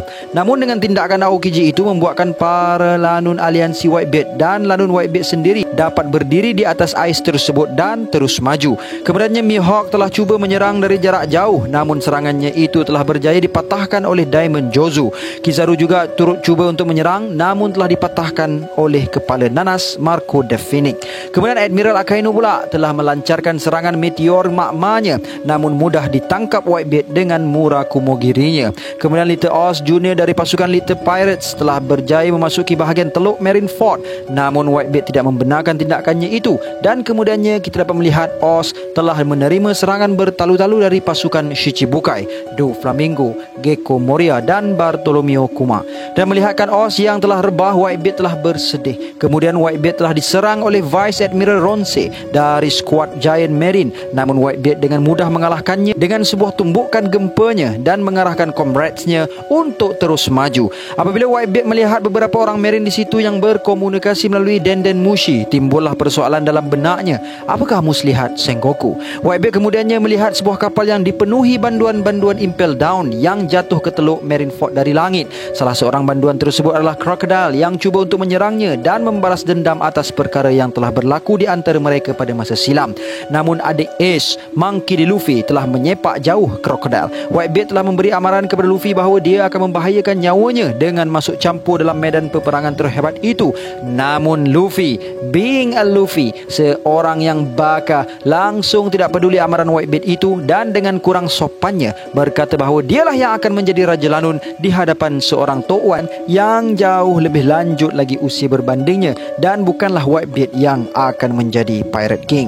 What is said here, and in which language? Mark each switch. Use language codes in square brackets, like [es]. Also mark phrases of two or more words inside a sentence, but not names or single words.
[ms] Namun dengan tindakan Aokiji itu membuatkan para lanun aliansi Whitebeard dan lanun Whitebeard sendiri dapat berdiri di atas ais tersebut dan terus maju. Kemudiannya Mihawk telah cuba menyerang dari jarak jauh, namun serangannya itu telah berjaya dipatahkan oleh Diamond Jozu. Kizaru juga turut cuba untuk menyerang, namun telah dipatahkan oleh kepala nanas Marco the Phoenix. Kemudian Admiral Akainu pula telah melancarkan serangan meteor magmanya, namun mudah ditangkap Whitebeard dengan Murakumogirinya. Kemudian Little Oz Junior dari pasukan Little Pirates telah berjaya memasuki bahagian teluk Marineford, namun Whitebeard tidak membenarkan tindakannya itu, dan kemudiannya kita dapat melihat Oz telah menerima serangan bertalu-talu dari pasukan Shichibukai, Doflamingo, Gecko Moria dan Bartolomeo Kuma. Dan melihatkan Oz yang telah rebah, Whitebeard telah bersedih. Kemudian Whitebeard telah diserang oleh Vice Admiral Ronse dari skuad Giant Marine, namun Whitebeard dengan mudah mengalahkannya dengan sebuah tumbukan gempanya dan mengarahkan comradesnya untuk terus maju. Apabila Whitebeard melihat beberapa orang Marine di situ yang berkomunikasi melalui Denden Mushi, timbullah persoalan dalam benaknya, apakah muslihat Sengoku? Whitebeard kemudiannya melihat sebuah kapal yang dipenuhi banduan-banduan Impel Down yang jatuh ke teluk Marineford dari langit. Salah seorang banduan tersebut adalah Crocodile yang cuba untuk menyerangnya dan membalas dendam atas perkara yang telah berlaku di antara mereka pada masa silam. Namun adik Ace, Monkey D. Luffy, telah menyepak jauh Crocodile. Whitebeard telah memberi amaran kepada Luffy bahawa dia akan membahayakan nyawanya dengan masuk campur dalam medan peperangan terhebat itu. Namun Luffy, [en] being a Luffy, [ms] seorang yang baka, langsung tidak peduli amaran Whitebeard itu dan dengan kurang sopannya berkata bahawa dialah yang akan menjadi Raja Lanun di hadapan seorang Tok Wan yang jauh lebih lanjut lagi usia berbandingnya, dan bukanlah Whitebeard yang akan menjadi Pirate King.